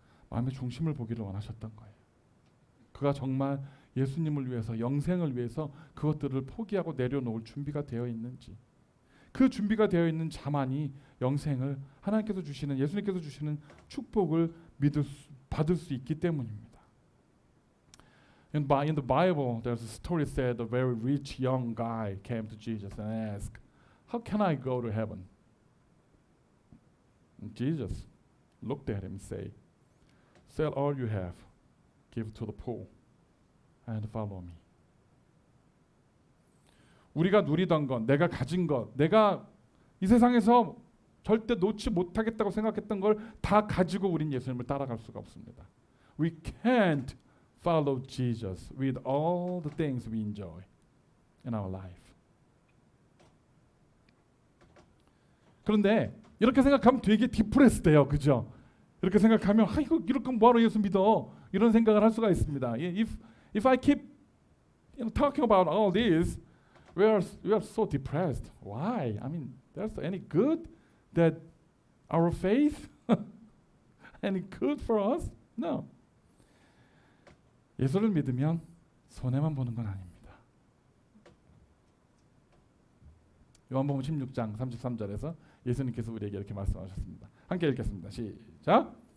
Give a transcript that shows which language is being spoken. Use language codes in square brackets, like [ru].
[ko] 마음의 중심을 보기를 원하셨던 거예요. 그가 정말 예수님을 위해서 영생을 위해서 그것들을 포기하고 내려놓을 준비가 되어 있는지, 그 준비가 되어 있는 자만이 영생을 하나님께서 주시는, 예수님께서 주시는 축복을 받을 수 있기 때문입니다. [en] In the Bible, there's a story said a very rich young guy came to Jesus and asked, "How can I go to heaven?" And Jesus looked at him and said, "Sell all you have, give to the poor, and follow me." [ko] 우리가 누리던 것, 내가 가진 것, 내가 이 세상에서 절대 놓지 못하겠다고 생각했던 걸 다 가지고 우린 예수님을 따라갈 수가 없습니다. [en] We can't follow Jesus with all the things we enjoy in our life. [ko] 그런데 이렇게 생각하면 되게 디프레스 돼요. 그죠? 이렇게 생각하면 이거 이렇게 뭐하러 예수 믿어? 이런 생각을 할 수가 있습니다. [en] If I keep talking about all this, we are so depressed. Why? I mean, There's any good that our faith any good for us? No. [ko] 예수를 믿으면 손해만 보는 건 아닙니다. 요한복음 16장 33절에서 예수님께서 우리에게 이렇게 말씀하셨습니다. 함께 읽겠습니다. 시작.